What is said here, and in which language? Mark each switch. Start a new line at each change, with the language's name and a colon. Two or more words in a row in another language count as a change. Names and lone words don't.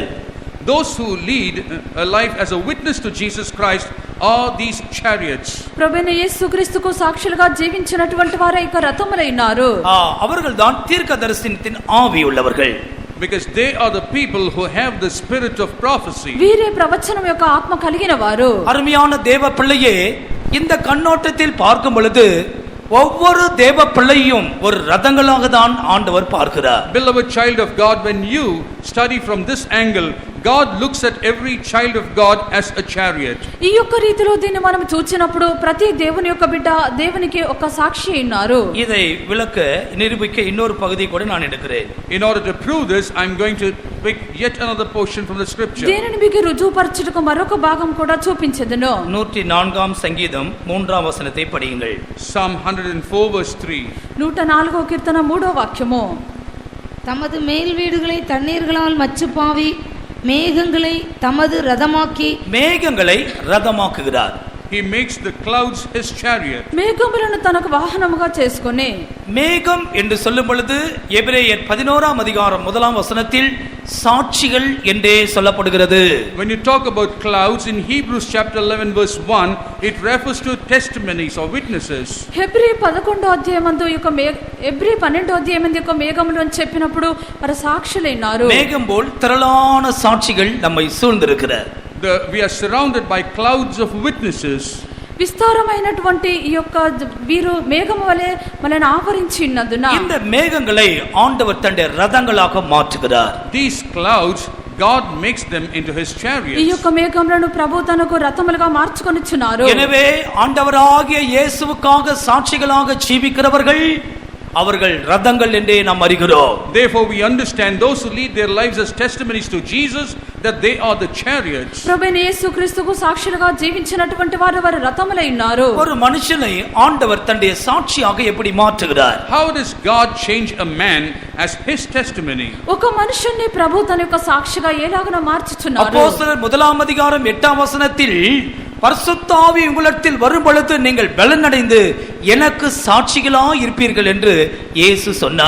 English: Those who lead a life as a witness to Jesus Christ are these chariots.
Telugu: ప్రభువైన యేసుక్రీస్తుకు సాక్షులుగా జీవించినటువంటి వారే ఇక రథములై ఉన్నారు.
Tamil: அவர்கள்தான் தீர்க்கதரிசனத்தின் ஆவி உள்ளவர்கள்.
English: Because they are the people who have the spirit of prophecy.
Telugu: వీరే ప్రవచనం యొక్క ఆత్మ కలిగిన వారు.
Tamil: அருமையான தேவ பிள்ளையே, இந்த கண்ணோட்டத்தில் பார்க்கும் பொழுது ஒவ்வொரு தேவ பிள்ளையும் ஒரு ரதங்களாக தான் ஆண்டவர் பார்க்கிறார்.
English: Beloved child of God, when you study from this angle, God looks at every child of God as a chariot.
Telugu: ఈ యొక్క రీతిలో దీన్ని మనం చూచినప్పుడు ప్రతి దేవుని యొక్క బిడ్డ దేవునికి ఒక సాక్షి ఉన్నారు.
Tamil: இதை விளக்க நிரூபிக்க இன்னொரு பகுதி கூட நான் எடுக்கிறேன்.
English: In order to prove this, I am going to pick yet another portion from the scripture.
Telugu: దీనిని మీకు రుజువుపరచుటకు మరొక భాగం కూడా చూపించెదను.
Tamil: 104ஆம் சங்கீதம் 3ஆம் வசனத்தை படியுங்கள்.
English: Psalm 104 verse 3.
Telugu: 104వ కీర్తన 3వ వాక్యము,
Tamil: தமது மேல் வீடுகளை தண்ணீர்களால் மச்சுப்பாவி மேகங்களை தமது ரதமாக்கி. மேகங்களை ரதமாக்குகிறார்.
English: He makes the clouds his chariot.
Telugu: మేఘములను తనకు వాహనముగా చేసుకొని.
Tamil: மேகம் என்று சொல்லும் பொழுது எபிரேயர் 11ஆம் அதிகாரம் 1ஆம் வசனத்தில் சாட்சிகள் என்றே சொல்லப்படுகிறது.
English: When you talk about clouds in Hebrews chapter 11 verse 1, it refers to testimonies or witnesses.
Telugu: హెబ్రీ 11వ అధ్యాయమందు యొక్క హెబ్రీ 12వ అధ్యాయమందు యొక్క మేఘములు అని చెప్పినప్పుడు వారు సాక్షులైనారు.
Tamil: மேகம் போல் திரளான சாட்சிகள் நம்மை சூழ்ந்திருக்கிறார்.
English: We are surrounded by clouds of witnesses.
Telugu: విస్తారమైనటువంటి ఈ యొక్క వీరు మేఘము వలె మనల్ని ఆవరించి ఉన్నందున
Tamil: இந்த மேகங்களை ஆண்டவர் தன்னுடைய ரதங்களாக மாற்றுகிறார்.
English: These clouds God makes them into his chariots.
Telugu: ఈ యొక్క మేఘములను ప్రభు తనకు రథములుగా మార్చుకొనుచున్నారు.
Tamil: எனவே ஆண்டவராகிய இயேசுவுக்காக சாட்சிகளாக ஜீவிக்கிறவர்கள் அவர்கள் ரதங்கள் என்றே நாம் அறிகிறோம்.
English: Therefore we understand those who lead their lives as testimonies to Jesus that they are the chariots.
Telugu: ప్రభువైన యేసుక్రీస్తుకు సాక్షులుగా జీవించినటువంటి వారు వారు రథములై ఉన్నారు.
Tamil: ஒரு மனுஷனை ஆண்டவர் தன்னுடைய சாட்சியாக எப்படி மாற்றுகிறார்?
English: How does God change a man as his testimony?
Telugu: ఒక మనుషుని ప్రభు తన యొక్క సాక్షిగా ఎలాగనో మార్చుచున్నారు.
Tamil: அப்போஸ்தலர் 1ஆம் அதிகாரம் 8ஆம் வசனத்தில் பரிசுத்த ஆவி உங்களிடத்தில் வரும் பொழுது நீங்கள் பலனடைந்து எனக்கு சாட்சிகளாய் இருப்பீர்கள் என்று இயேசு சொன்னார்.